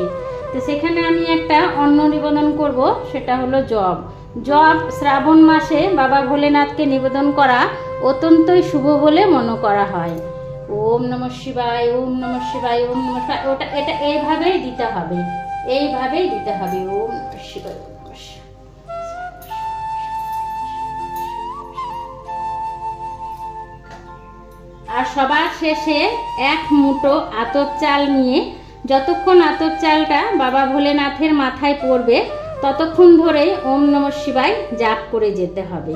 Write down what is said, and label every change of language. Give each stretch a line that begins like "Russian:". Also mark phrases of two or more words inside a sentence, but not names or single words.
Bangla: তো সেখানে আমি একটা অন্ন নিবেদন করব, সেটা হলো জব। জব শ্রাবণ মাসে বাবা ভোলেনাথকে নিবেদন করা অত্যন্তই শুভ বলে মনে করা হয়।
Sanskrit: ওম নমঃ শিবায়, ওম নমঃ শিবায়, ওম নমঃ শিবায়।
Bangla: এটা এইভাবেই দিতে হবে, এইভাবেই দিতে হবে।
Sanskrit: ওম নমঃ শিবায়।
Bangla: আর সবার শেষে এক মুঠো আতপ চাল নিয়ে যতক্ষণ আতপ চালটা বাবা ভোলেনাথের মাথায় পড়বে ততক্ষণ ধরেই ওম নমঃ শিবায় জাপ করে যেতে হবে।